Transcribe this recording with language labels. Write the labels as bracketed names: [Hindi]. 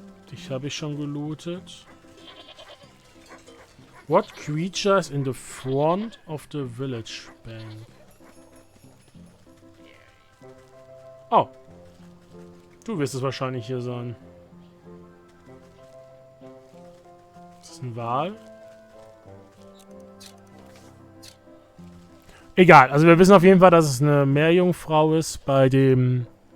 [German] dich habe ich schon gelootet. [English] What creature is in the front of the village bank? Oh. [German] Du wirst es wahrscheinlich hier sein. Ist das ein Wal? Egal, also wir wissen auf jeden Fall, dass es eine Meerjungfrau ist bei dem...